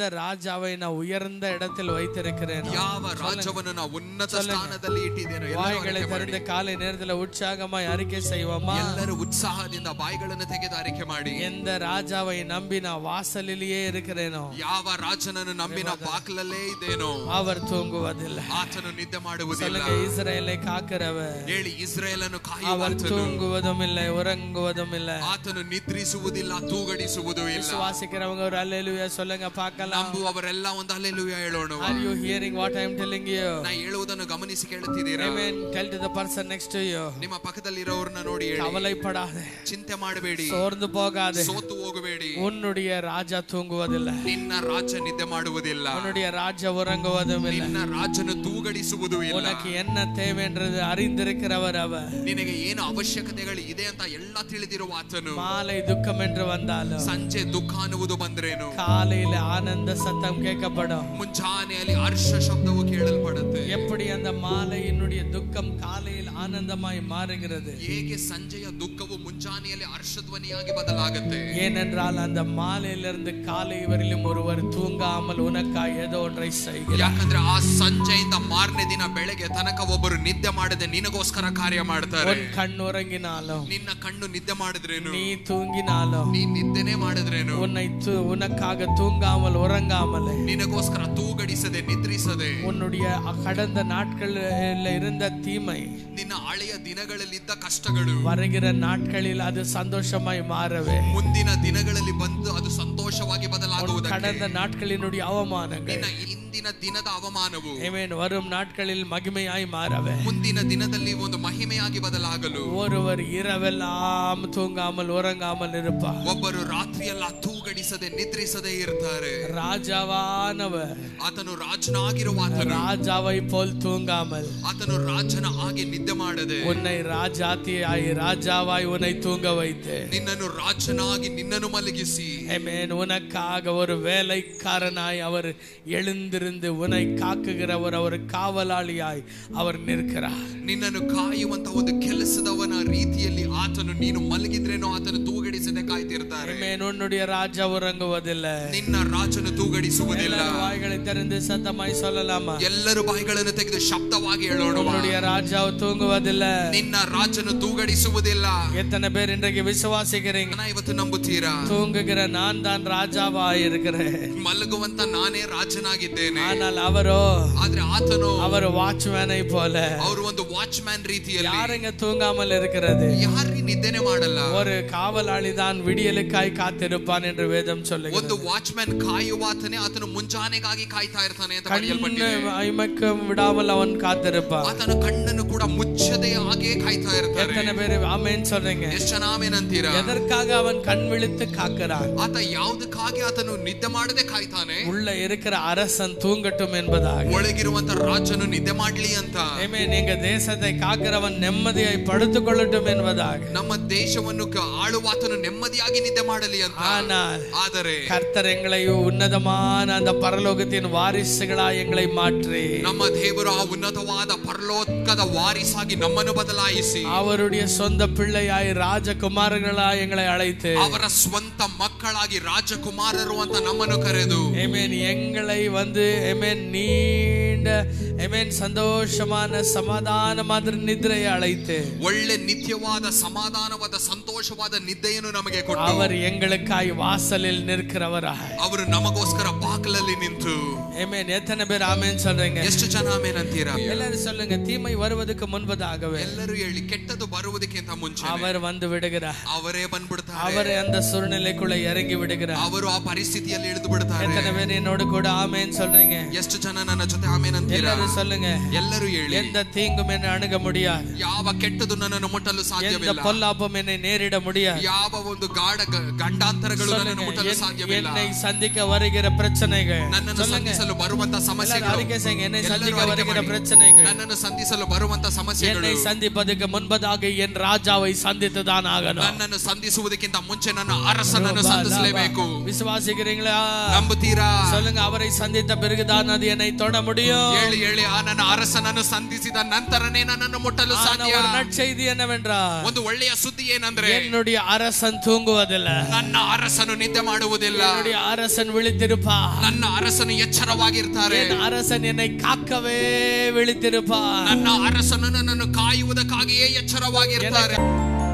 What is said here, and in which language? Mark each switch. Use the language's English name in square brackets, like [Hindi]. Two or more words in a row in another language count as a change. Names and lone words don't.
[Tamil] ராஜாவை நான் உயர்ந்த இடத்தில் வைத்திருக்கிறேன். [Kannada] ಯಾವ ರಾಜವನ್ನು ನಾನು ಉನ್ನತ ಸ್ಥಾನದಲ್ಲಿ ಇಟ್ಟಿದ್ದೇನೆ. [Tamil] வாய்களை திறந்து காலை நேரத்தில் உற்சாகமாய் அறிக்கை செய்வோமா? [Kannada] ಎಲ್ಲರೂ ಉತ್ಸಾಹದಿಂದ ಬಾಯಿಗಳನ್ನು ತೆಗೆದು அறிக்கை ಮಾಡಿ. [Tamil] எந்த ராஜாவை நம்பி நான் வாசலிலேயே இருக்கிறேனோ, [Kannada] ಯಾವ ರಾಜನನ್ನು ನಂಬಿ ನಾನು ಬಾಗಿಲಲ್ಲೇ ಇದ್ದೇನೋ, [Tamil] அவர் தூங்குவதில்லை. [Kannada] ಆತನು ನಿದ್ದೆ ಮಾಡುವುದಿಲ್ಲ. [Tamil] சொல்லுங்க, இஸ்ரவேலை காக்கிறவர். [Kannada] ಹೇಳಿ, ಇಸ್ರಾಯೇಲನ್ನು [Tamil] அவர் [Kannada] ಕಾಯುವಾತನು. [Tamil] தூங்குவதும் இல்லை, உறங்குவதும் இல்லை. [Kannada] ಆತನು ನಿದ್ರಿಸುವುದಿಲ್ಲ, ತೂಗಡಿಸುವುದೂ ಇಲ್ಲ. [Tamil] விசுவாசிக்கிறவங்க ஒரு அல்லேலூயா சொல்லுங்க பார்க்கலாம். [Kannada] ನಂಬುವವರೆಲ್ಲ ಒಂದು ಹಲ್ಲೆಲೂಯಾ ಹೇಳೋಣ. [English] Are you hearing what I am telling you? [Kannada] ನಾನು ಹೇಳುವುದನ್ನು ಗಮನಿಸಿ ಕೇಳುತ್ತಿದ್ದೀರಾ? [English] Amen. Tell to the person next to you. [Kannada] ನಿಮ್ಮ ಪಕ್ಕದಲ್ಲಿರೋರನ್ನ ನೋಡಿ ಹೇಳಿ, [Tamil] கவலைப்படாதே, [Kannada] ಚಿಂತೆ ಮಾಡಬೇಡಿ, [Tamil] சோர்ந்து போகாதே, [Kannada] ಸೋತು ಹೋಗಬೇಡಿ. [Tamil] உன்னுடைய ராஜா தூங்குவதில்லை, [Kannada] ನಿನ್ನ ರಾಜ ನಿದ್ದೆ ಮಾಡುವುದಿಲ್ಲ, [Tamil] உன்னுடைய ராஜா உறங்குவதும் இல்லை. [Kannada] ನಿನ್ನ ರಾಜನು ತೂಗಡಿಸುವುದೂ ಇಲ್ಲ. [Tamil] உனக்கு என்ன தேவை என்றது அறிந்திருக்கிறவர் அவர். [Kannada] ನಿನಗೆ ಏನು ಅವಶ್ಯಕತೆಗಳು ಇದೆ ಅಂತ ಎಲ್ಲ ತಿಳಿದಿರುವ ಆತನು. [Tamil] மாலை துக்கம் என்று வந்தாலும், [Kannada] ಸಂಜೆ ದುಃಖ ಅನ್ನುವುದು ಬಂದ್ರೇನು, [Tamil] காலையில ஆனந்த சத்தம் கேட்கப்படும். [Kannada] ಮುಂಜಾನೆಯಲ್ಲಿ ಹರ್ಷ ಶಬ್ದವು ಕೇಳಲ್ಪಡುತ್ತೆ. [Tamil] எப்படி அந்த மாலையினுடைய துக்கம் காலையில் ஆனந்தமாய் மாறுகிறது? [Kannada] ಹೇಗೆ ಸಂಜೆಯ ದುಃಖವು ಮುಂಜಾನೆಯಲ್ಲಿ ಹರ್ಷಧ್ವನಿಯಾಗಿ ಬದಲಾಗುತ್ತೆ? [Tamil] ஏனென்றால் அந்த மாலையிலிருந்து காலை வரையிலும் ஒருவர் தூங்காமல் உனக்காய் ஏதோ ஒன்றை செய்கிறார். [Kannada] ಯಾಕಂದ್ರೆ ಆ ಸಂಜೆಯಿಂದ ಮಾರನೇ ದಿನ ಬೆಳಗ್ಗೆ ತನಕ ಒಬ್ಬರು ನಿದ್ದೆ ಮಾಡದೆ ನಿನಗೋಸ್ಕರ ಕಾರ್ಯ ಮಾಡ್ತಾರೆ. [Tamil] உன் கண் உறங்கினாலும், [Kannada] ನಿನ್ನ ಕಣ್ಣು ನಿದ್ದೆ ಮಾಡಿದ್ರೇನು, [Tamil] நீ தூங்கினாலும், [Kannada] ನೀ ನಿದ್ದೆನೇ ಮಾಡಿದ್ರೇನು, [Tamil] உனக்காக தூங்காமல் உறங்காமல், [Kannada] ನಿನಗೋಸ್ಕರ ತೂಗಡಿಸದೆ ನಿದ್ರಿಸದೆ, [Tamil] உன்னுடைய கடந்த நாட்களில் இருந்த தீமை, [Kannada] ನಿನ್ನ ಹಳೆಯ ದಿನಗಳಲ್ಲಿದ್ದ ಕಷ್ಟಗಳು [Tamil] வருகிற நாட்களில் அது சந்தோஷமாய் மாறவே, [Kannada] ಮುಂದಿನ ದಿನಗಳಲ್ಲಿ ಬಂದು ಅದು ಸಂತೋಷವಾಗಿ ಬದಲಾಗುವುದಕ್ಕೆ, [Tamil] கடந்த நாட்களினுடைய அவமானங்கள் [Kannada] ನಿನ್ನ ಇಂದಿನ ದಿನದ ಅವಮಾನವು [Tamil] ஆமென் வரும் நாட்களில் மகிமையாய் மாறவே, [Kannada] ಮುಂದಿನ ದಿನದಲ್ಲಿ ಒಂದು ಮಹಿಮೆಯಾಗಿ ಬದಲಾಗಲು, [Tamil] ஒருவர் இரவெல்லாம் தூங்காமல் உறங்காமல் இருப்பார். [Kannada] ಒಬ್ಬರು ರಾತ್ರಿಯೆಲ್ಲ ತೂಗಡಿಸದೆ ನಿದ್ರಿಸದೆ ಇರ್ತಾರೆ. [Tamil] ராஜாவானவர், [Kannada] ಆತನು ರಾಜನಾಗಿರುವ ಆತನು, [Tamil] ராஜாவை போல் தூங்காமல், [Kannada] ಆತನು ರಾಜನ ಹಾಗೆ ನಿದ್ದೆ ಮಾಡದೆ, [Tamil] உன்னை ராஜாத்தியாய் ராஜாவாய் உன்னை தூங்க வைத்து, [Kannada] ನಿನ್ನನ್ನು ರಾಜನಾಗಿ ನಿನ್ನನ್ನು ಮಲಗಿಸಿ, [Tamil] ஆமென், உனக்காக ஒரு வேலைக்காரனாய் அவர் எழுந்திருந்து உன்னை காக்குகிறவர், அவர் காவலாளியாய் அவர் நிற்கிறார். [Kannada] ನಿನ್ನನ್ನು ಕಾಯುವಂತ ಒಂದು ಕೆಲಸದವನ ರೀತಿಯಲ್ಲಿ ಆತನು ನೀನು ಮಲಗಿದ್ರೇನೋ ಆತನು ತೂಗಡಿಸದೆ ಕಾಯ್ತಿರ್ತಾರೆ. [Tamil] ஆமென். உன்னுடைய ராஜா உறங்குவதில்லை. [Kannada] ನಿನ್ನ ರಾಜನು ತೂಗಡಿಸುವುದಿಲ್ಲ. [Tamil] வாய்களை திறந்து சத்தமாய் சொல்லலாமா? [Kannada] ಎಲ್ಲರೂ ಬಾಯಿಗಳನ್ನು ತೆಗೆದು ಶಬ್ದವಾಗಿ ಹೇಳೋಣ. [Tamil] உன்னுடைய ராஜா தூங்குவதில்லை. [Kannada] ನಿನ್ನ ರಾಜನು ತೂಗಡಿಸುವುದಿಲ್ಲ. [Tamil] எத்தனை பேர் இன்றைக்கு விசுவாசிக்கிறீங்க? [Kannada] ಇವತ್ತು ನಂಬುತ್ತೀರಾ? [Tamil] தூங்குகிற நான் தான் ராஜாவாய் இருக்கிறேன், [Kannada] ಮಲಗುವಂತ ನಾನೇ ರಾಜನಾಗಿದ್ದೇನೆ. [Tamil] ஆனால் அவரோ, [Kannada] ಆದ್ರೆ ಆತನು [Tamil] அவர் வாட்ச்மேனை போல, [Kannada] ಅವರು ಒಂದು ವಾಚ್ ಮ್ಯಾನ್ ರೀತಿಯಲ್ಲಿ, [Tamil] யாருங்க தூங்காமல் இருக்கிறது? [Kannada] ಯಾರು ನಿದ್ದೆನೆ ಮಾಡಲ್ಲ. [Tamil] ஒரு காவலாளி தான் விடியலுக்காய் காத்திருப்பான் என்று வேதம் சொல்லுகிறது. [Kannada] ಒಂದು ವಾಚ್ ಮ್ಯಾನ್ ಕಾಯುವಾತನೇ, ಆತನು ಮುಂಜಾನೆಗಾಗಿ ಕಾಯ್ತಾ ಇರ್ತಾನೆ ಅಂತ [Tamil] கண்ணு [Kannada] ಬರೆಯಲ್ಪಟ್ಟಿದೆ. [Tamil] இமைக்கும் விடாமல் அவன் காத்திருப்பான். [Kannada] ಆತನ ಕಣ್ಣನ್ನು ಕೂಡ ಮುಚ್ಚದೆ ಹಾಗೆ ಕಾಯ್ತಾ ಇರ್ತಾನೆ. [Tamil] எத்தனை பேர் ஆமென் சொல்றீங்க? [Kannada] ಎಷ್ಟು ಜನ ಆಮೆನ್ ಅಂತೀರಾ? [Tamil] எதற்காக அவன் கண் விழித்து காக்கிறான்? [Kannada] ಆತ ಯಾವುದಕ್ಕಾಗಿ ಆತನು ನಿದ್ದೆ ಮಾಡದೆ ಕಾಯ್ತಾನೆ? [Tamil] உள்ள இருக்கிற அரசன் தூங்கட்டும் என்பதாக. [Kannada] ಒಳಗಿರುವಂತ ರಾಜನು ನಿದ್ದೆ ಮಾಡ್ಲಿ ಅಂತ. [Tamil] ஆமென். எங்க தேசத்தை காக்கிறவன் நிம்மதியாய் படுத்துக் கொள்ளட்டும் என்பதாக. [Kannada] ನಮ್ಮ ದೇಶವನ್ನು ಆಳುವಾತನು ನೆಮ್ಮದಿಯಾಗಿ ನಿದ್ದೆ ಮಾಡಲಿ ಅಂತ. ಆದರೆ [Tamil] கர்த்தர் எங்களை உன்னதமான அந்த பரலோகத்தின் வாரிசுகளாய் எங்களை மாற்றி, [Kannada] ನಮ್ಮ ದೇವರು ಆ ಉನ್ನತವಾದ ಪರಲೋಕದ ವಾರಿಸಾಗಿ ನಮ್ಮನ್ನು ಬದಲಾಯಿಸಿ, [Tamil] அவருடைய சொந்த பிள்ளையாய் ராஜகுமாரர்களாய் எங்களை அழைத்து, [Kannada] ಅವರ ಸ್ವಂತ ಮಕ್ಕಳಾಗಿ ರಾಜಕುಮಾರರು ಅಂತ ನಮ್ಮನ್ನು ಕರೆದು, [Tamil] ஆமென், எங்களை வந்து ஆமென் நீண்ட ஆமென் சந்தோஷமான சமாதானமான நித்திரையை அழைத்து, [Kannada] ಒಳ್ಳೆ ನಿತ್ಯವಾದ ಸಮಾಧಾನವಾದ ಸಂತೋಷವಾದ ನಿದ್ದೆಯನ್ನು ನಮಗೆ ಕೊಟ್ಟು, [Tamil] அவர் எங்களுக்காய் வாசலில் நிற்கிறவராய், [Kannada] ಅವರು ನಮಗೋಸ್ಕರ ಬಾಗಿಲಲ್ಲಿ ನಿಂತು, [Tamil] ஆமென். எத்தனை பேர் ஆமென் சொல்றீங்க? [Kannada] ಎಷ್ಟು ಜನ ಆಮೆನ್ ಅಂತೀರಾ? [Tamil] எல்லாரும் சொல்லுங்க. தீமை வருவதற்கு முன்பதாகவே [Kannada] ಎಲ್ಲರೂ ಹೇಳಿ, ಕೆಟ್ಟದು ಬರುವುದಕ್ಕಿಂತ ಮುಂಚೆ [Tamil] அவர் வந்து விடுகிறார். [Kannada] ಅವರೇ ಬಂದ್ಬಿಡ್ತಾರೆ. [Tamil] அவரே அந்த சூழ்நிலைக்குள்ள இறங்கி விடுகிறார். [Kannada] ಅವರು ಆ ಪರಿಸ್ಥಿತಿಯಲ್ಲಿ ಇಳಿದು ಬಿಡ್ತಾರೆ. [Tamil] எத்தனை பேர் என்னோடு கூட ஆமென் சொல்றீங்க? [Kannada] ಎಷ್ಟು ಜನ ನನ್ನ ಜೊತೆ ಆಮೆನ್ ಅಂತೀರಾ? [Tamil] எல்லாரும் சொல்லுங்க. [Kannada] ಎಲ್ಲರೂ ಹೇಳಿ, [Tamil] எந்த தீங்கும் என்னை அணுக முடியாது, [Kannada] ಯಾವ ಕೆಟ್ಟದು ನನ್ನನ್ನು ಮುಟ್ಟಲು [Tamil] எந்த [Kannada] ಸಾಧ್ಯವಿಲ್ಲ, [Tamil] பொல்லாப்பும் என்னை நேரிட முடியாது. [Kannada] ಯಾವ ಒಂದು ಗಂಡಾಂತರಗಳು ನನ್ನನ್ನು ಮುಟ್ಟಲು ಸಾಧ್ಯವಿಲ್ಲ. [Tamil] என்னை சந்திக்க வருகிற பிரச்சனைகள், [Kannada] ನನ್ನನ್ನು ಸಂಧಿಸಲು ಬರುವಂತ ಸಮಸ್ಯೆಗಳು, [Tamil] அறிக்கை செய்யுங்க. என்னை சந்திக்க வருகிற பிரச்சனைகள், [Kannada] ನನ್ನನ್ನು ಸಂಧಿಸಲು ಬರುವಂತ ಸಮಸ್ಯೆಗಳು, [Tamil] என்னை சந்திப்பதற்கு முன்பதாக என் ராஜாவை சந்தித்துதான் ஆகணும். [Kannada] ನನ್ನನ್ನು ಸಂಧಿಸುವುದಕ್ಕಿಂತ ಮುಂಚೆ ನನ್ನ ಅರಸನನ್ನು ಸಂಧಿಸಲೇಬೇಕು. [Tamil] விசுவாசிக்கிறீங்களா? [Kannada] ನಂಬುತ್ತೀರಾ? [Tamil] சொல்லுங்க. அவரை சந்தித்த பிறகுதான் அது என்னை தொட முடியும். [Kannada] ಹೇಳಿ ಹೇಳಿ, ಆ ನನ್ನ ಅರಸನನ್ನು ಸಂಧಿಸಿದ ನಂತರನೇ ನನ್ನನ್ನು ಮುಟ್ಟಲು ಸಾಧ್ಯ. [Tamil] ஒரு நற்செய்தி என்னவென்றால், [Kannada] ಒಂದು ಒಳ್ಳೆಯ ಸುದ್ದಿ ಏನಂದ್ರೆ, [Tamil] என்னுடைய அரசன் தூங்குவதில்லை, [Kannada] ನನ್ನ ಅರಸನು ನಿದ್ದೆ ಮಾಡುವುದಿಲ್ಲ, [Tamil] என்னுடைய அரசன் விழித்திருப்பா, [Kannada] ನನ್ನ ಅರಸನು ಎಚ್ಚರವಾಗಿರ್ತಾರೆ, [Tamil] என் அரசன் என்னை காக்கவே விழித்திருப்பா, [Kannada] ನನ್ನ ಅರಸನು ನನ್ನನ್ನು ಕಾಯುವುದಕ್ಕಾಗಿಯೇ ಎಚ್ಚರವಾಗಿರ್ತಾರೆ.